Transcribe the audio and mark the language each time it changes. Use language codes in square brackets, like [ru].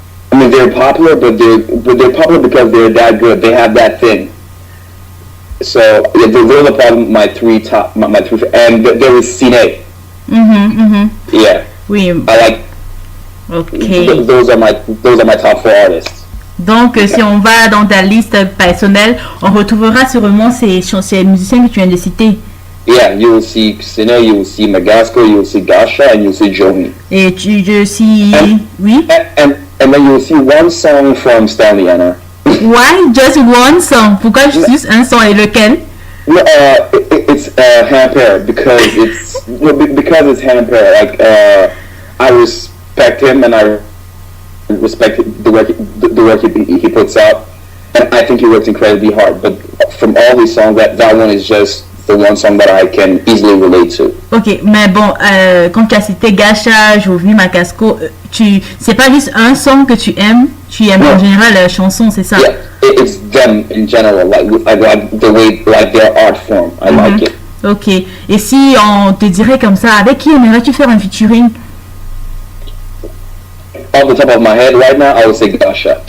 [en] I mean, they're popular, but they're popular because they're that good. They have that thing. So yeah, those are probably my three, and there is Cine. Mhm. Mhm. Yeah, [fr] Oui. [en] I like. Okay. Those are my top 4 artists. [fr] Donc, si on va dans ta liste personnelle, on retrouvera sûrement ces musiciens que tu viens de citer. [en] Yeah, you will see Cine, you will see Magasco, you will see Gasha, and you will see Jomi. [fr] Et je suis... Oui? [en] And then you will see one song from Stanley Anna. Why just one song? [fr] Pourquoi juste un son et lequel? [en] It's Hampere because it's Hampere. Like I respect him and I respect the work he puts out, and I think he works incredibly hard. But from all these songs, that one is just the one song that I can easily relate to. [fr] Ok, mais bon, quand tu as cité Gasha, Jovi, Magasco, c'est pas juste un son que tu aimes en général la chanson, c'est ça? [en] Yeah, it's them in general, like the way, like their art form. I like it. [fr] Ok, et si on te dirait comme ça, avec qui aimerais-tu faire un featuring? [en] Off the top of my head right now, I would say Gasha.